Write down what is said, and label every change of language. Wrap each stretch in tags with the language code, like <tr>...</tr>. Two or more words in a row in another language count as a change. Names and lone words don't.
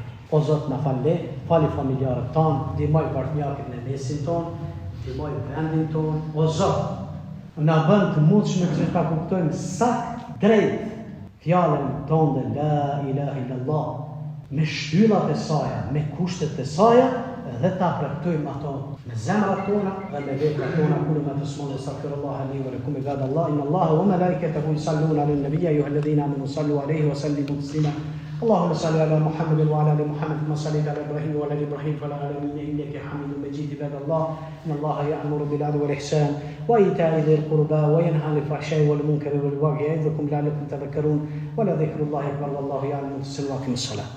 <sq>O Zot na falë, fali familjarët tanë, ndihmoj partnerët në mesin tonë, ndihmoj vendin tonë. O Zot, na bën të mundshme që ta kuptojmë saktë drejt fjalën tonë</sq> <ar>لا إله إلا الله,</ar> <sq>me shtyllat e saj, me kushtet e saj, dhe ta praktojmë ato me zemrat tona dhe me veprat tona.</sq> <ar>كل ما تسمعون أستغفر الله لي ولكم عباد الله إن الله وملائكته يصلون على النبي يا أيها الذين آمنوا صلوا عليه وسلموا تسليما. اللهم صل على محمد وعلى ال محمد كما صليت على ابراهيم وعلى ال ابراهيم في العالمين انك حميد مجيد. عباد الله ان الله يأمر بالعدل والاحسان وايتاء ذي القربى وينهى عن الفحشاء والمنكر والبغي يعظكم لعلكم تذكرون ولذكر الله اكبر والله يعلم السر واقم الصلاه.</ar>